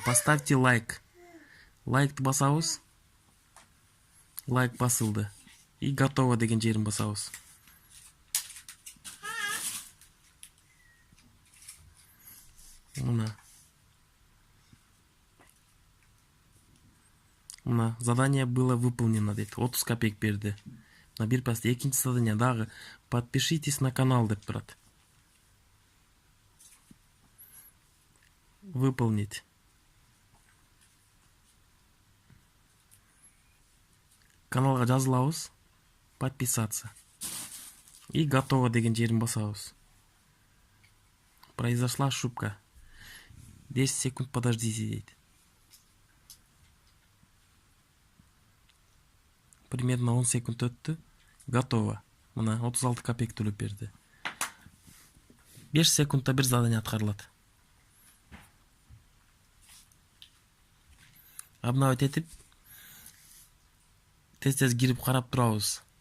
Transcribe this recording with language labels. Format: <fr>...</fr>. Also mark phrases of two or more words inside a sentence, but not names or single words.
<ru>Поставьте лайк.</ru> <ky>Лайкты басабыз. Лайк басылды.</ky> <ru>И готово</ru> <ky>деген жерин басабыз.</ky> <ru>Мына задание было выполнено дейт.</ru> <ky>30 копеек берди. На бир пасте экинчи задание дагы</ky> <ru>подпишитесь на канал</ru> <ky>деп турат.</ky> <ru>Выполнить.</ru> <ky>Каналга жазылабыз.</ky> <ru>Подписаться. И готово</ru> <ky>деген жерин басабыз.</ky> <ru>Произошла ошибка. 10 секунд подождите дейт.</ru> <ky>Примерно 10 секунд өттү.</ky> <ru>Готово.</ru> <ky>Мына 36 копеек төлөп берди. 5 секундта бир задание аткарылат. Обновить этип тез-тез кирип карап турабыз.</ky>